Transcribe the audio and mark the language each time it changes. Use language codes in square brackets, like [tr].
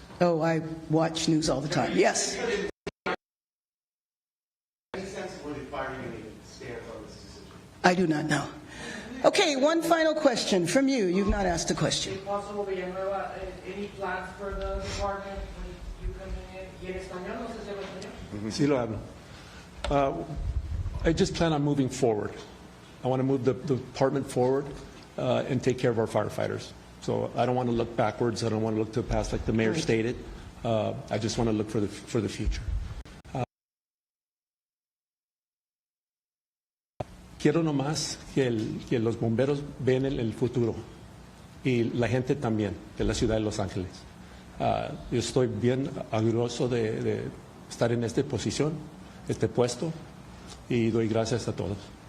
[en] Oh, I watch news all the time. Yes. Any sense of where the fire unit stands on this decision? I do not know. Okay, one final question from you. You've not asked a question. Possible Villanueva, any plans for the department when you come in? [es] ¿Y en español? No sé si habla español. Sí lo hablo. [en] I just plan on moving forward. I want to move the department forward and take care of our firefighters. So I don't want to look backwards. I don't want to look to the past like the mayor stated. I just want to look for the future. [es] Quiero nomás que los bomberos vean el futuro y la gente también de la ciudad de Los Ángeles. Yo estoy bien orgulloso de estar en esta posición, este puesto, y doy gracias a todos.